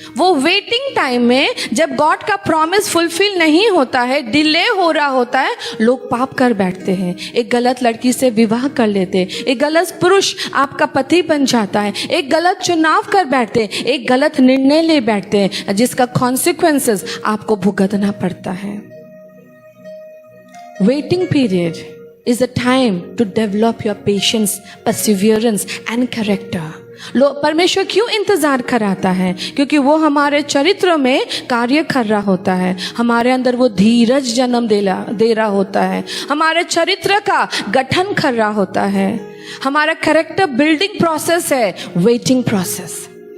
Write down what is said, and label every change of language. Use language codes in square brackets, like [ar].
[hi] वो waiting time में जब गॉड का प्रॉमिस फुलफिल नहीं होता है, डिले हो रहा होता है, लोग पाप कर बैठते हैं। एक गलत लड़की से विवाह कर लेते, एक गलत पुरुष आपका पति बन जाता है, एक गलत चुनाव कर बैठते, एक गलत निर्णय ले बैठते हैं, जिसका कॉन्सिक्वेंसेस आपको भुगतना पड़ता है। [en] Waiting period is a time to develop your patience, perseverance and character। [hi] परमेश्वर क्यों इंतजार कराता है? क्योंकि वो हमारे चरित्र में कार्य कर रहा होता है, हमारे अंदर वो धीरज जन्म दे रहा होता है, हमारे चरित्र का गठन कर रहा होता है। हमारा कैरेक्टर बिल्डिंग प्रोसेस है वेटिंग प्रोसेस।